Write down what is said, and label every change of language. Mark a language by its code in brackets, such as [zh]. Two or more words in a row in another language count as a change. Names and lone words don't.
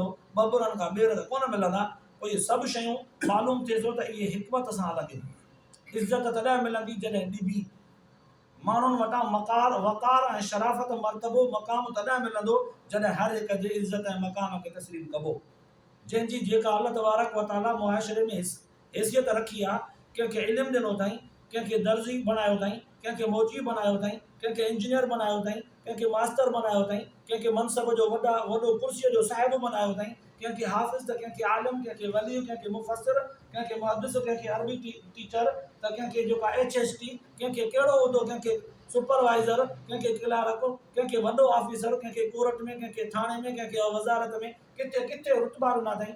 [sd] बबरनि खां ॿेर त कोन मिलंदा। पोइ इहे सभु शयूं मालूम थिए थो त इहे हिकमत सां हलंदियूं। इज़त तॾहिं मिलंदी जॾहिं ॾिबी, माण्हुनि वटां मकार वकार ऐं शराफ़त मर्तबो मक़ाम तॾहिं मिलंदो जॾहिं हर हिक जे इज़त ऐं मक़ाम खे तस्लीम कबो। जंहिंजी जेका [ar] الله تبارك وتعالى [sd] मुआशिरे में हैसियत रखी आहे, कंहिंखे इल्मु ॾिनो अथई, कंहिंखे दर्जी बणायो अथई, कंहिंखे मोची बणायो अथई, कंहिंखे इंजीनियर बणायो अथई, कंहिंखे मास्टर बणायो अथई, कंहिंखे मनसब जो वॾो कुर्सीअ जो साहिब बणायो अथई, कंहिंखे हाफ़िज़ त कंहिंखे आलिम, कंहिंखे वली, कंहिंखे मुफ़स्सिर, कंहिंखे मुहद्दिस, कंहिंखे अरबी टीचर, त कंहिंखे जेका HST, कंहिंखे कहिड़ो उहिदो, कंहिंखे सुपरवाइज़र, कंहिंखे क्लार्क, कंहिंखे वॾो ऑफिसर, कंहिंखे कोर्ट में, कंहिंखे थाणे में, कंहिंखे वज़ारत में, किथे किथे रुतबा ॾिना अथई।